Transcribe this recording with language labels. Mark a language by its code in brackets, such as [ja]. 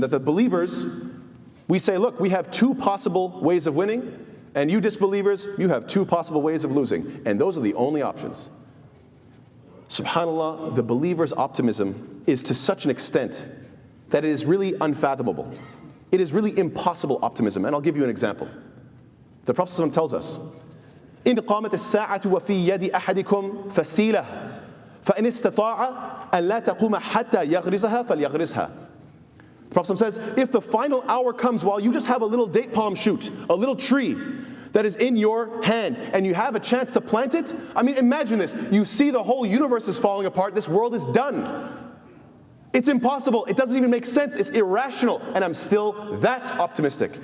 [en] That the believers, we say, look, we have two possible ways of winning, and you disbelievers, you have two possible ways of losing. And those are the only options. Subhanallah, the believer's optimism is to such an extent that it is really unfathomable. It is really impossible optimism. And I'll give you an example. The Prophet ﷺ tells us, [ar] إن قامت الساعة وفي يد أحدكم فسيلة فإن استطاع أن لا تقوم حتى يغرزها فليغرزها. [en] The Prophet says, if the final hour comes while you just have a little date palm shoot, a little tree that is in your hand, and you have a chance to plant it, I mean, imagine this. You see the whole universe is falling apart, this world is done. It's impossible, it doesn't even make sense, it's irrational, and I'm still that optimistic.